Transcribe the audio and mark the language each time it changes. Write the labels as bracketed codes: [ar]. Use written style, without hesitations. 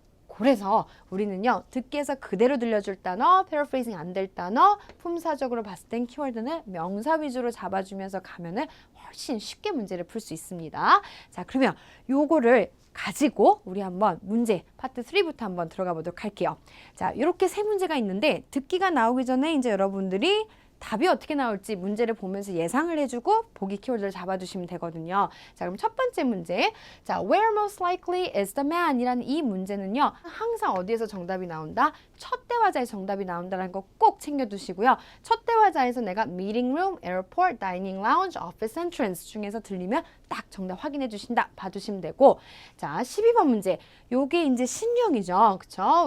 [ko] 그래서 우리는요. 듣기에서 그대로 들려줄 단어, 패러프레이징 안 될 단어, 품사적으로 봤을 땐 키워드는 명사 위주로 잡아주면서 가면은 훨씬 쉽게 문제를 풀 수 있습니다. 자, 그러면 요거를 가지고 우리 한번 문제 파트 3부터 한번 들어가 보도록 할게요. 자, 이렇게 세 문제가 있는데 듣기가 나오기 전에 이제 여러분들이 답이 어떻게 나올지 문제를 보면서 예상을 해주고 보기 키워드를 잡아주시면 되거든요. 자, 그럼 첫 번째 문제. [en] 자, where most likely is the man? [ko] 이라는 이 문제는요. 항상 어디에서 정답이 나온다? 첫 대화자의 정답이 나온다는 거 꼭 챙겨두시고요. 첫 대화자에서 내가 meeting room, airport, dining lounge, office entrance 중에서 들리면 딱 정답 확인해 주신다. 봐주시면 되고. 자, 12번 문제. 요게 이제 신형이죠. 그쵸?